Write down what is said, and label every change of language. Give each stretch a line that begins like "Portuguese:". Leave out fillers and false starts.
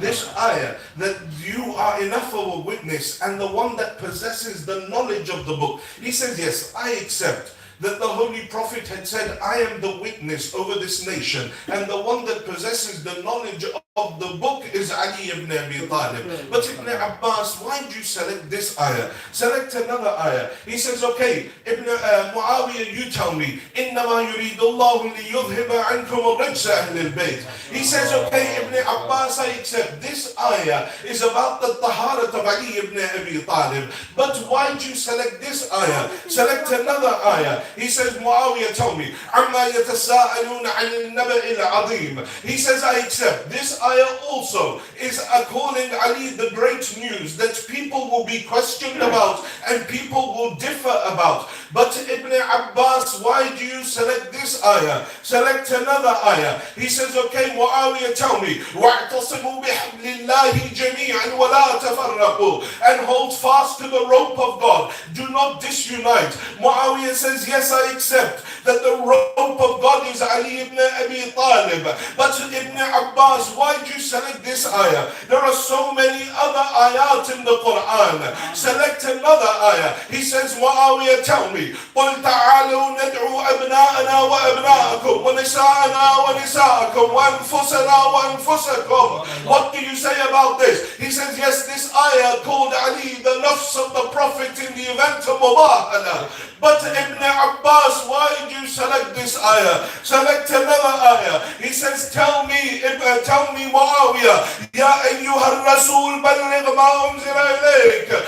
English: This ayah, that you are enough of a witness and the one that possesses the knowledge of the book. He says, yes, I accept that the Holy Prophet had said, I am the witness over this nation, and the one that possesses the knowledge of the book is Ali ibn Abi Talib. But Ibn Abbas, why did you select this ayah? Select another ayah. He says, okay, Muawiyah, you tell me,
Arabic: إِنَّمَا يُرِيدُ اللَّهُ لِيُذْهِبَ عَنْكُمُ الرِّجْسَ أَهْلِ الْبَيْتِ.
English: He says, okay, Ibn Abbas, I accept. This ayah is about the taharat of Ali ibn Abi Talib. But why did you select this ayah? Select another ayah. He says, Muawiyah, tell me,
Arabic: عَمَّا يَتَسَاءَلُونَ عَنِ النَّبَإِ الْعَظِيمِ.
English: He says, I accept. This ayah also is calling Ali the great news that people will be questioned about and people will differ about. But Ibn Abbas, why do you select this ayah? Select another ayah. He says, okay, Muawiyah, tell me,
Arabic: وَاعْتَصِمُوا بِحَبْلِ اللَّهِ جَمِيعًا وَلَا تَفَرَّقُوا.
English: And hold fast to the rope of God. Do not disunite. Muawiyah says, yes, I accept that the rope of God is Ali ibn Abi Talib. But Ibn Abbas, why did you select this ayah? There are so many other ayat in the Quran. Select another ayah. He says, Muawiyah, tell me,
Arabic: قُلْ تَعَالُوا نَدْعُوا أَبْنَاءَنَا وَأَبْنَاءَكُمْ وَنِسَاءَنَا وَنِسَاءَكُمْ وَأَنفُسَنَا وَأَنفُسَكُمْ.
English: What do you say about this? He says, yes, this ayah called Ali the nafs of the Prophet in the event of Mubahala. But Ibn Abbas, why did you select this ayah? Select another ayah. He says, tell me Muawiyah,
Arabic: Ya ayyuha rasool balligh ma unzila ilayk.